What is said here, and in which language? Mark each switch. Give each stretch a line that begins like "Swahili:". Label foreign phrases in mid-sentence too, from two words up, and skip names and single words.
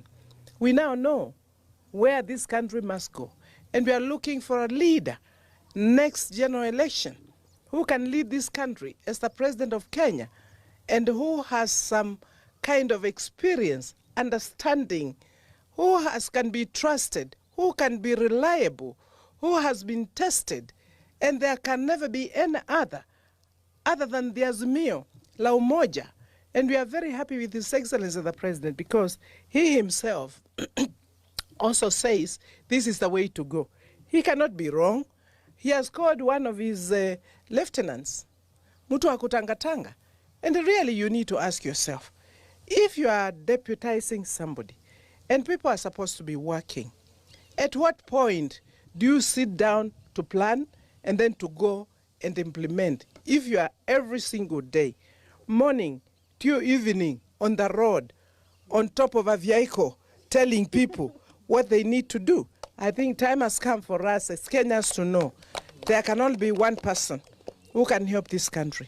English: We now know where this country must go, and we are looking for a leader next general election who can lead this country as the president of Kenya and who has some kind of experience, understanding, who can be trusted, who can be reliable, who has been tested, and there can never be any other than the Azimio, La Umoja. And we are very happy with His Excellency the President because he himself also says this is the way to go. He cannot be wrong. He has called one of his lieutenants,
Swahili: Mutu wa kutangatanga.
English: And really you need to ask yourself, if you are deputizing somebody and people are supposed to be working, at what point do you sit down to plan and then to go and implement? If you are every single day, morning to evening, on the road, on top of a vehicle, telling people what they need to do, I think time has come for us as Kenyans to know there can only be one person who can help this country.